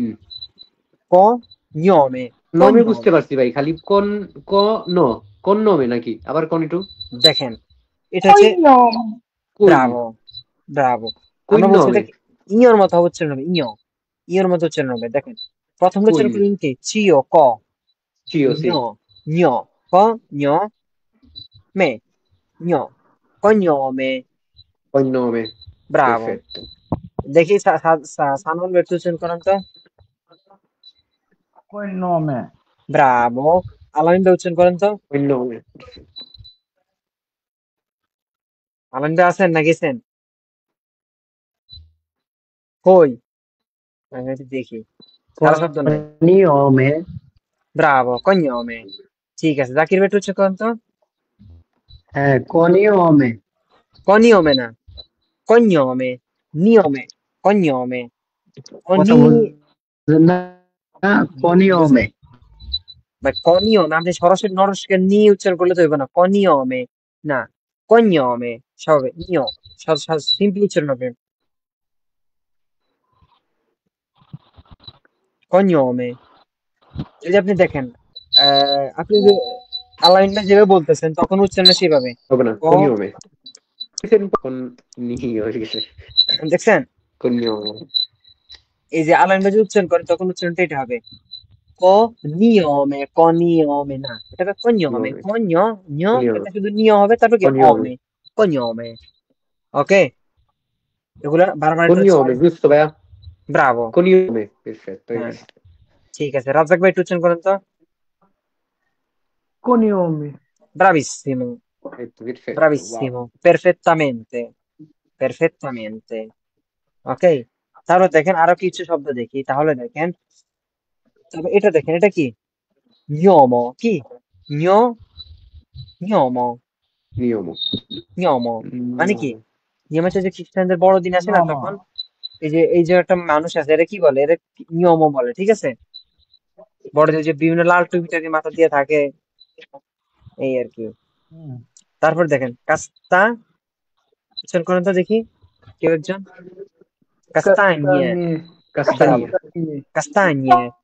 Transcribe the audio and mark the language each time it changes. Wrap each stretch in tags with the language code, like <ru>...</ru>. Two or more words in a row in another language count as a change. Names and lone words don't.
<it>ক নিয়মে। নমে বুঝতে কন্যমে।</it> <bn>পারছি ভাই, খালি কন ক ন কন্নমে নাকি আবার কন একটু দেখেন এটা হচ্ছে</bn> <it>কুইন</it> <bn>ব্রাভো, ব্রাভো। আমরা বলছি</bn> <it>কুইন্নমে</it> <bn>এটা ইয়র মতো উচ্চারণ হবে। ইয়র মতো উচ্চারণ হবে। দেখেন প্রথম উচ্চারণ করলেন কি চিও ক চিও সি</bn> <it>ঞ ক ঞ মে ঞ cognome cognome bravo perfetto</it> <bn>দেখি সানল বের উচ্চারণ করেন তো</bn> <it>cognome</it> <bn>bravo আলামিন বের উচ্চারণ করেন তো</bn> <it>cognome</it> <bn>আলামিন বের আছেন না গেছেন কই আমি একটু দেখি সারা শব্দ নাই</bn> <it>cognome</it> <bn>ব্রাভো cognome ঠিক আছে জাকির বের উচ্চারণ করেন তো হ্যাঁ cognome</bn> <it>cognome না cognome niome cognome</it> <bn>কথা বুঝলেন না cognome বা cognome আপনি সরাসরি নরসকে নি উচ্চারণ করলে তো হইবে না cognome না cognome সবে নিও সিম্পলি উচ্চারণ হবে cognome এই যে আপনি দেখেন আপনি যে আলাইনটা যেভাবে বলতেছেন তখন উচ্চারণ সেভাবে হবে না</bn> <it>cognome con nio</it> <bn>দেখছেন</bn> <it>cognome</it> <bn>এই যে আলাইনটা যে উচ্চারণ করে তখন উচ্চারণটা এটা হবে cognome না এটা হবে cognome এটা শুধু নিয় হবে তারপর কি ওমে cognome ওকে এগুলা বারবার</bn> <it>cognome giusto ভাইয়া ব্রাভো cognome perfetto</it> <bn>ঠিক আছে রাজাক ভাই একটু উচ্চারণ করেন তো</bn> <it>cognome bravissimo perfetto bravissimo perfettamente</it> <bn>ওকে তারপর দেখেন আরো কিছু শব্দ দেখি তাহলে দেখেন তারপর এটা দেখেন এটা কি gnomo কি gnomo</bn> <it>niomo</it> <bn>মানে কি নিয়ম হচ্ছে যে খ্রিস্টানদের বড়দিন আছে না তখন এই যে একটা মানুষ আছে এটা কি বলে এটা নিয়ম বলে ঠিক আছে বড়দিন যে বিভিন্ন লাল টুপি টাপি মাথা দিয়ে থাকে এই আর কি তারপর দেখেন কাস্তা উচ্চারণ করেন তো দেখি কেউ একজন কাস্তানিয়ে কাস্তানিয়ে</bn>